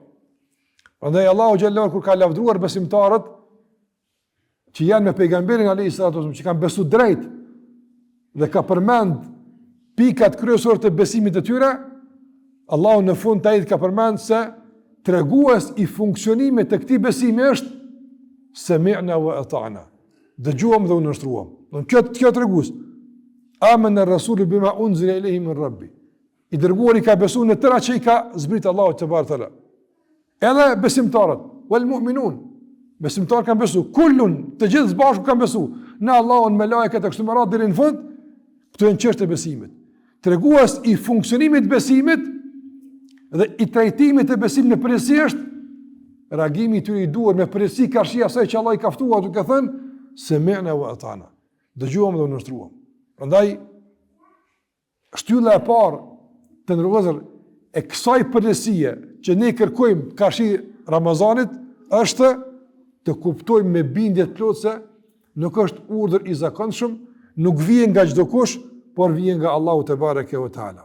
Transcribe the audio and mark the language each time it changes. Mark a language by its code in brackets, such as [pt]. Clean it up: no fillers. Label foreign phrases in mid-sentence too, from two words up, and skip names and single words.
[sq] Prandaj Allahu xhalla kur ka lavdruar besimtarët që janë me pejgamberin [ar] عليه الصلاة والسلام, [sq] që kanë besu drejt dhe ka përmend pikat kryesore të besimit të tyre, Allahu në fund të ajetit ka përmend se tregues i funksionimit të këtij besimi është [ar] سمعنا وأطعنا. [sq] Dëgjuam dhe u nështruam. Kjo tregues. [ar] آمن الرسول بما أنزل إليه من ربي. [sq] I dërguari ka besuar në tëra që i ka zbrit Allahu te bartala. Edhe besimtarët, [ar] والمؤمنون. [sq] Besimtarët kanë besu, kullun, të gjithë së bashku kanë besu. Në Allahun, me lajket e kështu me radhë deri në fund, këto janë çështje e besimit. Tregues i funksionimit të besimit dhe i trajtimit të besimit në përgjithësi është reagimi i tyre i duhur me përgjegjësi karshi asaj që Allah i ka ftuar duke thënë [ar] سمعنا وأطعنا. [sq] Dëgjuam dhe nështruam. Prandaj shtylla e parë të ndërvëzër e kësaj përgjegjësie që ne kërkojmë karshi Ramazanit është të kuptojmë me bindje të plotë se nuk është urdhër i zakonshëm, nuk vjen nga çdo kush, por vjen nga Allahu te [ar] تبارك وتعالى.